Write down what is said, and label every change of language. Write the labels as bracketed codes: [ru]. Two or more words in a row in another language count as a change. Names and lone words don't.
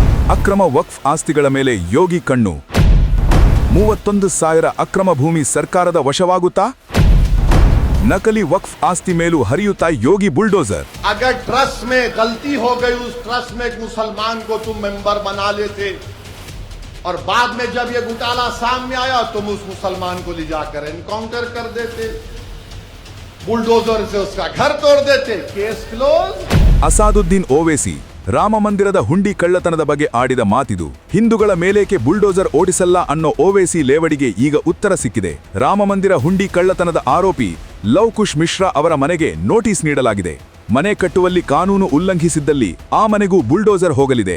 [kn] ಅಕ್ರಮ ವಕ್ಫ್ ಆಸ್ತಿಗಳ ಮೇಲೆ ಯೋಗಿ ಕಣ್ಣು. 31,000 ಅಕ್ರಮ ಭೂಮಿ ಸರ್ಕಾರದ ವಶವಾಗುತ್ತಾ? ನಕಲಿ ವಕ್ಫ್ ಆಸ್ತಿ ಮೇಲೂ ಹರಿಯುತ್ತಾ ಯೋಗಿ बुलडोजर. [hi] अगर ट्रस्ट में गलती हो गई, उस ट्रस्ट में एक मुसलमान को तुम मेंबर बना लेते और बाद में जब ये घोटाला सामने आया तुम उस मुसलमान को ले जाकर एनकाउंटर कर देते, बुलडोजर से उसका घर तोड़ देते, [en] case close. [kn] ಅಸಾದುದ್ದೀನ್ ಓವೈಸಿ ರಾಮ ಮಂದಿರದ ಹುಂಡಿ ಕಳ್ಳತನದ ಬಗ್ಗೆ ಆಡಿದ ಮಾತಿದು. ಹಿಂದೂಗಳ ಮೇಲೇಕೆ ಬುಲ್ಡೋಜರ್ ಓಡಿಸಲ್ಲ ಅನ್ನೋ ಓವೈಸಿ ಲೇವಡಿಗೆ ಈಗ ಉತ್ತರ ಸಿಕ್ಕಿದೆ. ರಾಮ ಮಂದಿರ ಹುಂಡಿ ಕಳ್ಳತನದ ಆರೋಪಿ ಲವ್ ಕುಶ್ ಮಿಶ್ರಾ ಅವರ ಮನೆಗೆ ನೋಟಿಸ್ ನೀಡಲಾಗಿದೆ. ಮನೆ ಕಟ್ಟುವಲ್ಲಿ ಕಾನೂನು ಉಲ್ಲಂಘಿಸಿದ್ದಲ್ಲಿ ಆ ಮನೆಗೂ ಬುಲ್ಡೋಜರ್ ಹೋಗಲಿದೆ.